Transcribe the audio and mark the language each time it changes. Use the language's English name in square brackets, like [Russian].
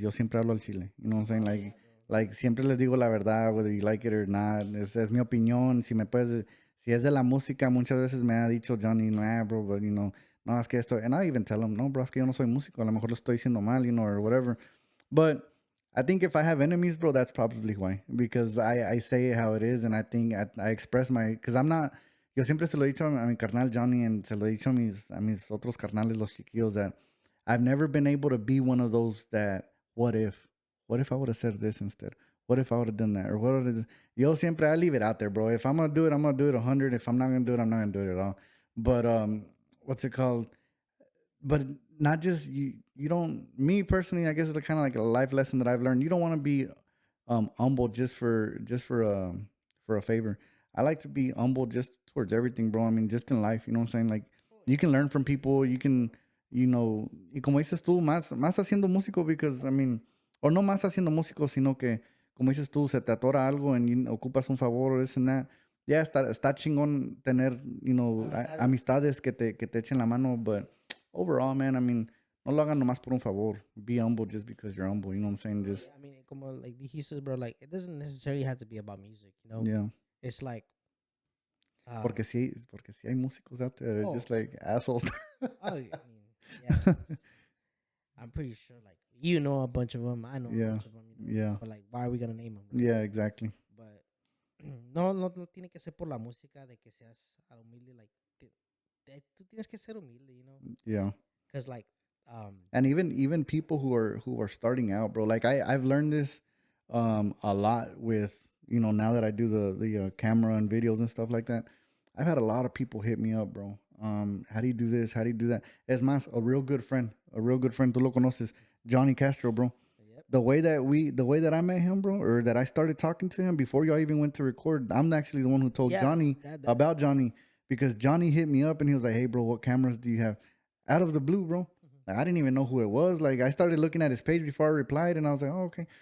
[Spanish] Yo siempre hablo al chile. [English] You know what I'm saying? Like [Spanish] siempre les digo la verdad, [English] whether you like it or not. [Spanish] Es mi opinión. Si es de la música, muchas veces me ha dicho Johnny, [English] nah, bro, but no, [Spanish] es que esto, [English] and I even tell him, no, bro, [Spanish] es que yo no soy músico. A lo mejor lo estoy diciendo mal, [English] or whatever. But I think if I have enemies, bro, that's probably why. Because I say it how it is, and I think I express because I'm not. [Spanish] Yo siempre se lo he dicho a mi carnal Johnny, and se lo he dicho a mis otros carnales, los chiquillos, [English] that I've never been able to be one of those that, what if I would have said this instead? What if I would have done that? Or what would have... [Spanish] Yo siempre, [English] I leave it out there, bro. If I'm going to do it, I'm going to do it 100. If I'm not going to do it, I'm not going to do it at all. But, what's it called? But not just, you don't... Me, personally, I guess it's kind of like a life lesson that I've learned. You don't want to be humble just for a favor. I like to be humble just towards everything, bro. I mean, just in life, you know what I'm saying? Like, you can learn from people. You can, [Spanish] y como dices tú, más haciendo músico, [English] because, I mean, [Spanish] o no más haciendo músico, sino que, como dices tú, se te atora algo y ocupas un favor o [English] this and that. Yeah, [Spanish] está chingón tener, amistades que te echen la mano, [English] but overall, man, I mean, [Spanish] no lo hagan nomás por un favor. [English] Be humble just because you're humble. You know what I'm saying? Just, I mean, [Spanish] como [English] like he says, bro, like it doesn't necessarily have to be about music, you know. yeah. It's like, um, [Spanish] Porque sí hay músicos [English] out there that are oh, just like assholes. I mean, yeah, I'm pretty sure, like you know a bunch of them, I know a Yeah. bunch of them, you know. Yeah. But like, why are we gonna name them, bro? Yeah, exactly. [Spanish] But no tiene que ser por la música de que seas humilde, [English] like [Spanish] tú tienes que ser humilde, [English] you know, Yeah. because like, And even people who are starting out, bro. Like I've learned this a lot with, you know, now that I do the camera and videos and stuff like that. I've had a lot of people hit me up, bro. How do you do this? How do you do that? [Spanish] Es más, [English] a real good friend, [Spanish] tú lo conoces, Johnny Castro, bro. [English] yep, The way that I met him, bro, or that I started talking to him before y'all even went to record, I'm actually the one who told yeah, Johnny about Johnny, because Johnny hit me up and he was like, "Hey, bro, what cameras do you have?" Out of the blue, bro. Like, I didn't even know who it was. Like, I started looking at his page before I replied, and I was like, "Oh, okay."